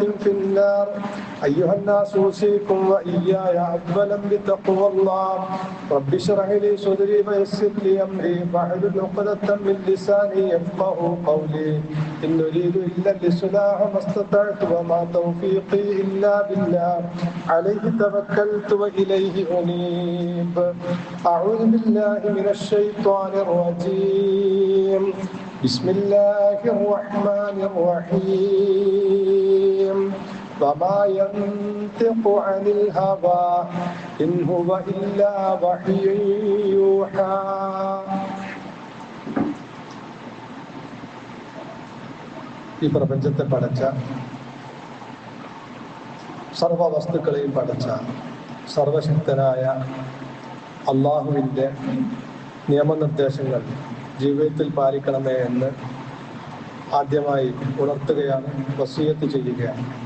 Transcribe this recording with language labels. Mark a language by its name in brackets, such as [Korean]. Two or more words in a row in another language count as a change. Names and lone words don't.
[Arabic] في النار أيها الناس أوصيكم وإياي أولا بتقوى الله رب اشرح لي صدري ويسر لي أمري واحلل عقدة من لساني يفقهوا قولي إن أريد إلا الإصلاح ما استطعت وما توفيقي إلا بالله عليه توكلت وإليه أنيب أعوذ بالله من الشيطان الرجيم بسم الله الرحمن الرحيم وما ينطق عن الهوى إن هو إلا وحي يوحى [Malayalam] ഈ പ്രപഞ്ചത്തെ പടച്ച സർവ വസ്തുക്കളെയും പടച്ച സർവശക്തനായ അള്ളാഹുവിൻ്റെ നിയമനിർദ്ദേശങ്ങൾ ജീവിതത്തിൽ പാലിക്കണമേ എന്ന് ആദ്യമായി ഉണർത്തുകയാണ്, വസിയത്ത് ചെയ്യുകയാണ്.